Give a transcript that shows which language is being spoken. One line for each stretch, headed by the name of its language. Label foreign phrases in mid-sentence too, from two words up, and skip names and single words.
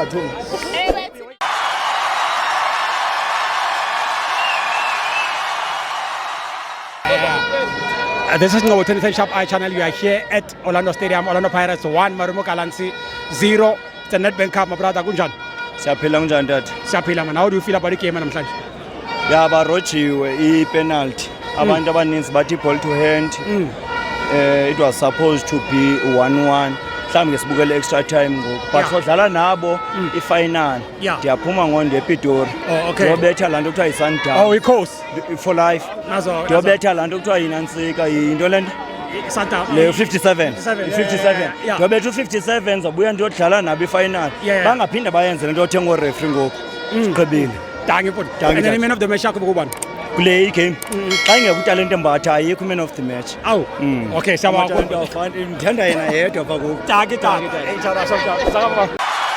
English: This is Ngowetenhle Shop Eye channel. We are here at Orlando Stadium, Orlando Pirates 1, Marumo Galaxy 0. It's a Nedbank Cup, my brother.
Xhosa: Kunjan. Siyaphila kunjani dad? Siyaphila man.
English: How do you feel about the game namhlanje?
Xhosa: Ya barojiwe i-penalty. Abantu abaninzi bathi
English: ball to hand. It was supposed to be 1-1.
Xhosa: Mhlawumbe ngesibukele
English: extra time
Xhosa: ngoku. But sodlala nabo i-final. Ndiyaphuma ngondo ePitori.
English: Oh, okay.
Xhosa: Ndiyobetha laa nto kuthiwa yi-Sundown.
English: Oh, i-course. For life.
Xhosa: Ndiyobetha laa nto kuthiwa yinantsika yinto le nto. Le 57. 57. Ndiyobetha u-57 zabuya ndiyodlala nabo i-final. Bangaphinda bayenze le nto yothenga oreferee ngoku. Sigqibile.
English: And then the man of the match
Xhosa: yakho kubani?
English: Play game.
Xhosa: Xa ingekho utalente mbatha ayikho
English: man of the match.
Xhosa: Awu. Okay, siyabonga.
Zulu: Ngithanda yena yedwa pha ngoku. Taki. Hey, tada.